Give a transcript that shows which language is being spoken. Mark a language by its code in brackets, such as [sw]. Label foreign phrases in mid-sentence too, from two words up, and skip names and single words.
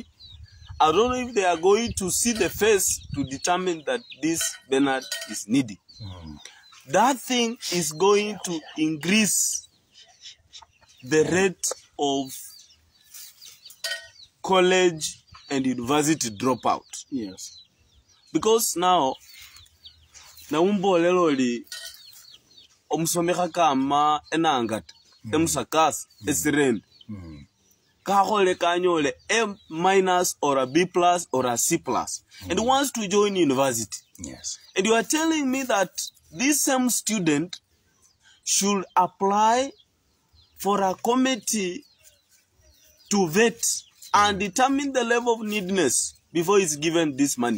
[en] I don't know if they are going to see the face to determine that this Bernard is needy. That thing is going to increase the rate of college and university dropout. Yes. Because now, [luy] naumbo lelo li omusomeka kama enangata emusakasa esirende kahole kanyole [en] A- or a B+ or a C+ and wants to join university. Yes. And you are telling me that this same student should apply for a committee to vet and determine the level of neediness before he's given this money.